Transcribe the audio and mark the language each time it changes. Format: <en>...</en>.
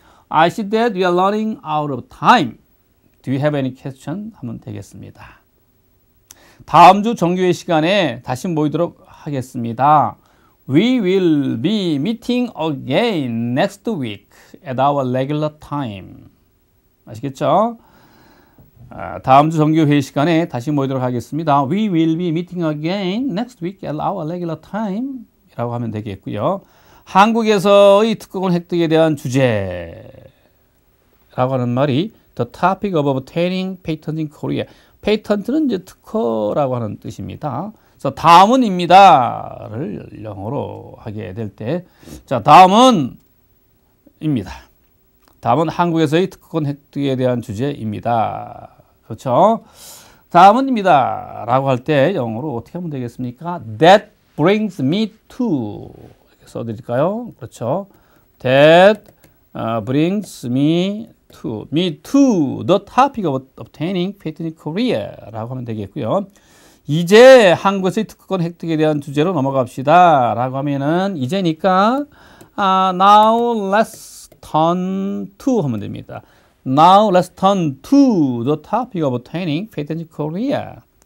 <en>I see that we are running out of time. Do you have any question?</en> <ko>하면 되겠습니다. 다음 주 정규회 시간에 다시 모이도록 하겠습니다.</ko> <en>We will be meeting again next week at our regular time.</en> <ko>아시겠죠? 다음 주 정규 회의 시간에 다시 모이도록 하겠습니다.</ko> <en>We will be meeting again next week at our regular time</en> <ko>이라고 하면 되겠고요. 한국에서의 특허권 획득에 대한 주제라고 하는 말이</ko> <en>The topic of obtaining patents in Korea.</en> <ko>페이턴트는 이제 특허라고 하는 뜻입니다. 그래서 다음은입니다를 영어로 하게 될 때, 자, 다음은입니다. 다음은 한국에서의 특허권 획득에 대한 주제입니다. 그렇죠? 다음은입니다. 라고 할 때 영어로 어떻게 하면 되겠습니까?</ko> <en>That brings me to.</en> <ko>이렇게 써드릴까요? 그렇죠?</ko> <en>That brings me to the topic of obtaining patent in Korea</en> <ko>라고 하면 되겠고요. 이제 한국에서의 특허권 획득에 대한 주제로 넘어갑시다 라고 하면은 이제니까</ko> <en>now let's turn to</en> <ko>하면 됩니다.</ko> <en>Now let's turn to the topic of obtaining patent in Korea.</en>